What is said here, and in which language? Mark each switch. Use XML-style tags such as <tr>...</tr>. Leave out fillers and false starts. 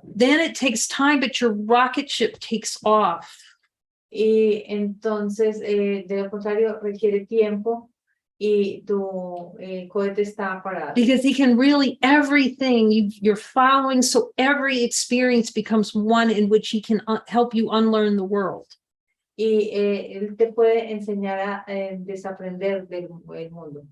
<en>Then it takes time, but your rocket ship takes off.</en> <es>Y entonces, de lo contrario, requiere tiempo y tu cohete está parado.</es> <en>Because he can really, everything you're following, so every experience becomes one in which he can help you unlearn the world.</en> <es>Y él te puede enseñar a desaprender del mundo.</es>